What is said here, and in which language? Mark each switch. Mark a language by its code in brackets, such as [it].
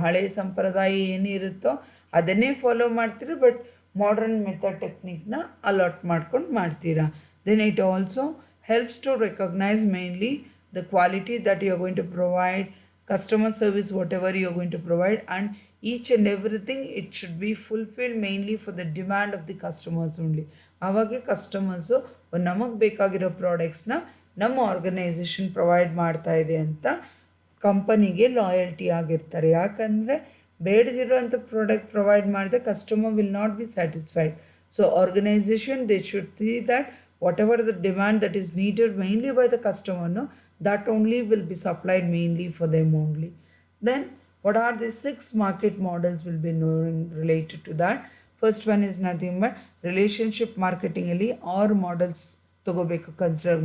[kn] ಹಳೆ ಸಂಪ್ರದಾಯ ಏನಿರುತ್ತೋ ಅದನ್ನೇ ಫಾಲೋ ಮಾಡ್ತೀರಾ, ಬಟ್ ಮಾಡರ್ನ್ ಮೆಥಡ್ ಟೆಕ್ನಿಕ್ನ ಅಲಾಟ್ ಮಾಡ್ಕೊಂಡು ಮಾಡ್ತೀರಾ. [en] Then it also helps to recognize mainly the quality that you are going to provide, customer service whatever you are going to provide, and each and everything it should be fulfilled mainly for the demand of the customers only. [kn] ಆವಾಗ customers ನಮಗೆ ಬೇಕಾಗಿರೋ ಪ್ರಾಡಕ್ಟ್ಸ್ನ ನಮ್ಮ organisation provide ಮಾಡ್ತಾ ಇದೆ ಅಂತ ಕಂಪನಿಗೆ loyalty ಆಗಿರ್ತಾರೆ. ಯಾಕಂದರೆ ಬೇಡದಿರೋಂಥ ಪ್ರಾಡಕ್ಟ್ ಪ್ರೊವೈಡ್ ಮಾಡಿದ್ರೆ [en] Customer will not be satisfied. So organization they should see that whatever the demand that is needed mainly by the customer, no, that only will be supplied mainly for them only. Then what are the 6 market models will be known related to that. First one is nothing but relationship marketing [kn] alli 6 models ತಗೋಬೇಕು consider.